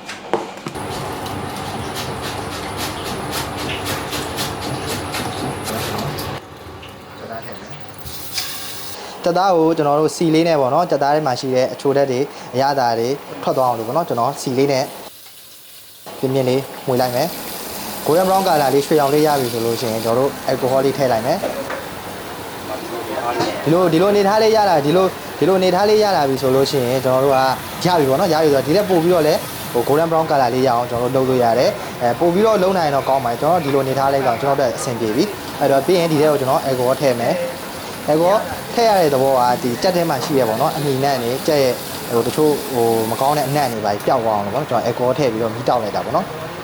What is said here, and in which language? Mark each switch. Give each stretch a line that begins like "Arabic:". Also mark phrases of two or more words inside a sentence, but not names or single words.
Burmese: ကြက်သားကိုကျွန်တော်တို့စီလေးနဲ့ပေါ့နော်ကြက်သားထဲမှာရှိတဲ့အချိုဓာတ်တွေအရသာတွေထွက်သွားအောင်လို့ပေါ့နော်ကျွန်တော်စီလေးနဲ့ပြင်းပြင်းလေးမှွေလိုက်မယ်
English: golden brown color
Burmese: လေးရွှေရောင်လေးရပြီဆိုလို့ရှိရင်ကျွန်တော်တို့ alcohol လေးထည့်လိုက်မယ် ဒီလိုနေထားလေးရတာဒီလိုနေထားလေးရတာပြီဆိုလို့ရှိရင်ကျွန်တော်တို့ကရပြီပေါ့နော်ရပြီဆိုတော့ဒီထက်ပို့ပြီးတော့လည်းဟို
English: golden brown color
Burmese: လေးရအောင်ကျွန်တော်တို့လုပ်လို့ရတယ်ပို့ပြီးတော့လုံးနိုင်တော့ကောင်းပါတယ်ကျွန်တော်ဒီလိုနေထားလေးကောင်ကျွန်တော်တို့အဆင်ပြေပြီအဲ့တော့ပြီးရင်ဒီထဲကိုကျွန်တော် alcohol ထည့်မယ်alcohol ထည့်ရတဲ့သဘောကဒီကြက်ထဲမှာရှိရပေါ့နော်အမီနတ်နေကြက်ရဲ့ဟိုတချို့ဟိုမကောင်းတဲ့အနံ့တွေပါပျောက်သွားအောင်လို့ပေါ့နော်ကျွန်တော် alcohol ထည့်ပြီးတော့မီးတောက်လိုက်တာပေါ့နော်